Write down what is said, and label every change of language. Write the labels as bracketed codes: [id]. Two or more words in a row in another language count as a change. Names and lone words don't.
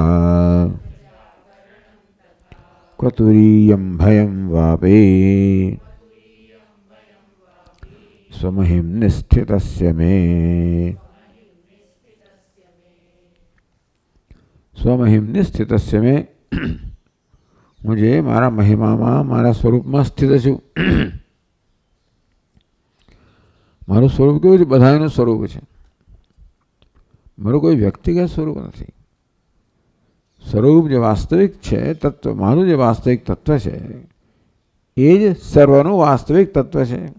[sa] क्वतुरीयं भयं वापि स्वमहिं निस्थितस्य मे। स्वमहिं निस्थितस्य मे [gu] મુઝે મારા મહિમામાં મારા સ્વરૂપમાં સ્થિત છું. મારું સ્વરૂપ કેવું છે? બધાનું સ્વરૂપ છે. મારું કોઈ વ્યક્તિગત સ્વરૂપ નથી. સ્વરૂપ જે વાસ્તવિક છે તત્વ, મારું જે વાસ્તવિક તત્વ છે એ જ સર્વનું વાસ્તવિક તત્વ છે.